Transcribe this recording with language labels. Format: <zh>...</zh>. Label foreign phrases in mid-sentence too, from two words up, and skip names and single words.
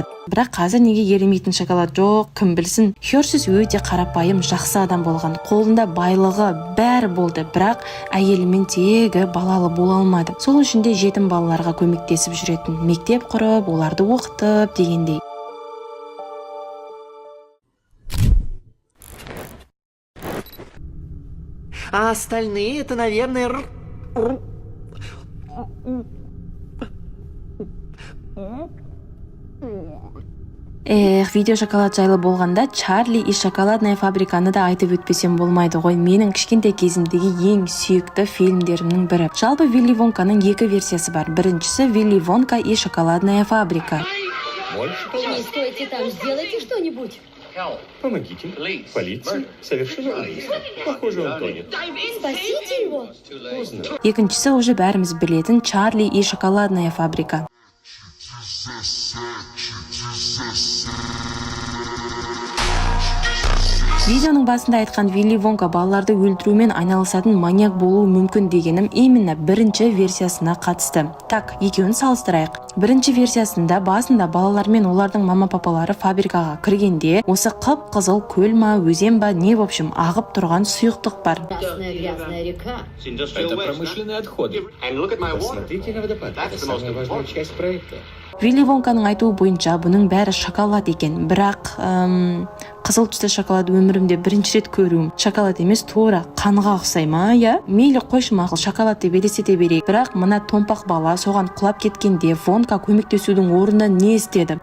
<kk>Бірақ қазір неге еремейтін шоколад жоқ, кім білсін. Hershey's өте қарапайым, жақсы адам болған. Қолында байлығы бәрі болды, бірақ әйелімен тегі балалы бола алмады. Сол үшін де жетім балаларға көмектесіп жүретін, мектеп құрып, оларды оқытып дегендей.</kk> <ru>А остальные это, наверное,</ru> <kk>Видео шоколад жайлы болғанда Чарли и шоколадная фабриканы да айтып өтпесем болмайды ғой. Менің кішкентай кезімдегі ең сүйікті фильмдерімнің бірі. Жалпы Вилли Вонканың 2 версиясы бар. Біріншісі Вилли Вонка и шоколадная фабрика.</kk> <ru>Не стойте там, сделайте что-нибудь. Помогите. Полиция. Совершено убийство. Похоже, он тонет. Спасите его.</ru> <kk>Екіншісі уже бәріміз білетін Чарли и шоколадная фабрика. Видеоның басында айтқан Вилли Вонка балаларды өлтірумен айналысатын маньяк болуы мүмкін дегенім именно бірінші версиясына қатысты. Так, екеуін салыстырайық. Бірінші версиясында басында балалар мен олардың мама-папалары фабрикаға кіргенде осы қып-қызыл көл ма, өзен ба,</kk> <ru>не в общем</ru> <kk>ағып тұрған сұйықтық бар.</kk> <ru>Грязная река. Это промышленные отходы. Посмотрите на водопад. Это самая важная часть проекта.</ru> <kk>Вилли Вонканың айтуы бойынша бұның бәрі шоколад екен, бірақ қызыл түсті шоколад өмірімде бірінші рет көруім. Шоколад емес, тура қанға ұқсай ма, я? Мейлі қойшы мақұл, шоколад деп елестете берейік. Бірақ мына томпақ бала соған құлап кеткенде Вонка көмектесудің орнында не істеді?</kk>